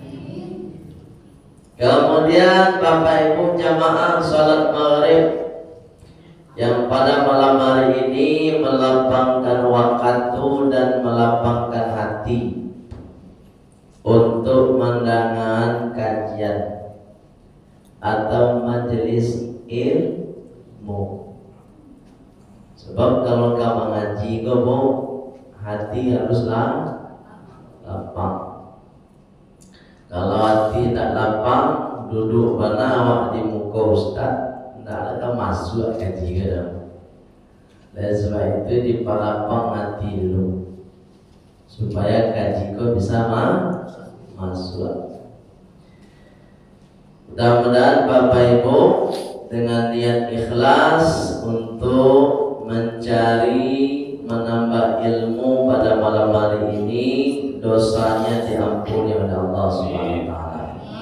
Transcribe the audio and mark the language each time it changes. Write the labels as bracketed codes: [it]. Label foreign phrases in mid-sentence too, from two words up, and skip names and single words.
[id] Kemudian Bapak Ibu jamaah salat maghrib yang pada malam hari ini melapangkan waktu dan melapangkan hati untuk mendengarkan kajian atau majelis ilmu. Sebab kalau kau mengaji gobo, hati haruslah lapang. [min] Kalau hati tak lapang, duduk awak di muka ustaz, tak ada masuk kaji ke dalam. [id] Dan sebab itu dipalapang hati dulu, supaya kaji kau bisa masuk. Mudah-mudahan Bapak Ibu dengan niat ikhlas untuk mencari menambah ilmu pada malam hari ini, dosanya diampuni oleh Allah [ar] Subhanahu wa taala.